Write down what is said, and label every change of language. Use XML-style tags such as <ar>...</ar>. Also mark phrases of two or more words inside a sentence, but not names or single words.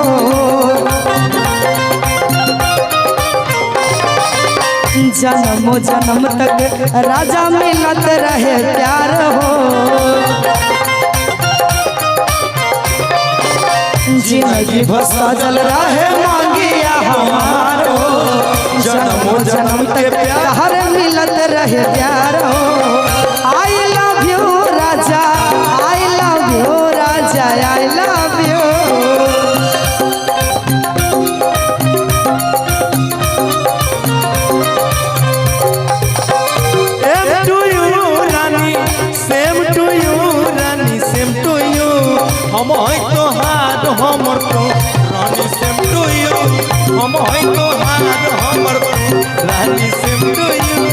<bho>जन्म जन्म तक राजा मिलत रहे प्यार हो, जिंदगी भर सजल रहे मंगिया हमारो। जन्म जन्म तक प्यार मिलत रहे प्यार हो।</bho> <en>I love you राजा, I love you राजा, I love you. same to you रानी, same to you रानी, same to you.</en> <bho>हम तोहार हमर तू रानी,</bho> <en>same to you.</en> <bho>हम तोहार हमर तू रानी,</bho> <en>same to you.</en>